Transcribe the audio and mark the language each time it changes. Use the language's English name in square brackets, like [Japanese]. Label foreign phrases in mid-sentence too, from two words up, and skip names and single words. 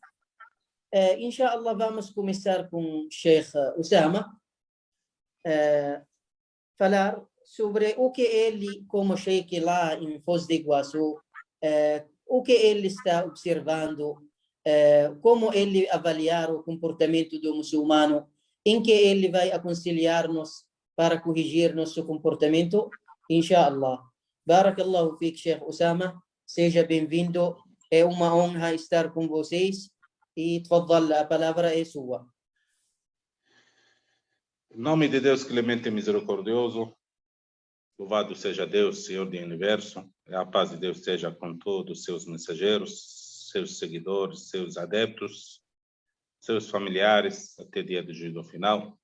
[Portuguese] Inshallah, vamos começar com o Sheikh Osama, falar sobre o que ele, como Sheikh lá em Foz do Iguaçu, o que ele está observando, como ele avaliar o comportamento do muçulmano, em que ele vai aconselhar-nos para corrigir nosso comportamento, inshallah. [Arabic] بارك الله فيك, [Portuguese] Sheikh Osama. Seja bem-vindo. É uma honra estar com vocês. E tfaddal, a palavra é sua. Em nome de Deus clemente e misericordioso, louvado seja Deus, Senhor do Universo, e a paz de Deus seja com todos os seus mensageiros, seus seguidores, seus adeptos, seus familiares, até o dia do juízo final.